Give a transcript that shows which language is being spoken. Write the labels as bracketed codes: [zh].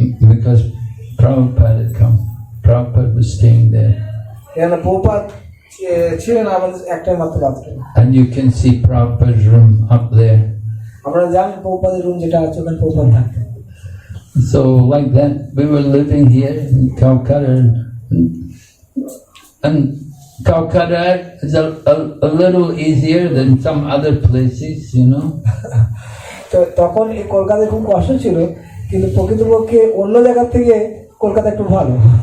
[en] Because Prabhupada had come. Prabhupada was staying there. [bn] এখানে প্রভুপাদ ছিলেন, আমাদের একটাই মাত্র bathroom. [en] And you can see Prabhupada's room up there. [bn] আমরা জানি প্রভুপাদের রুম যেটা আছে ওখানে প্রভুপাদ থাকতেন। [en] So like that, we were living here in Calcutta, and Calcutta is a little easier than some other places, [bn] তো তখন এই কলকাতায় খুব কষ্ট ছিল, কিন্তু প্রকৃতপক্ষে অন্য জায়গা থেকে কলকাতা একটু ভালো।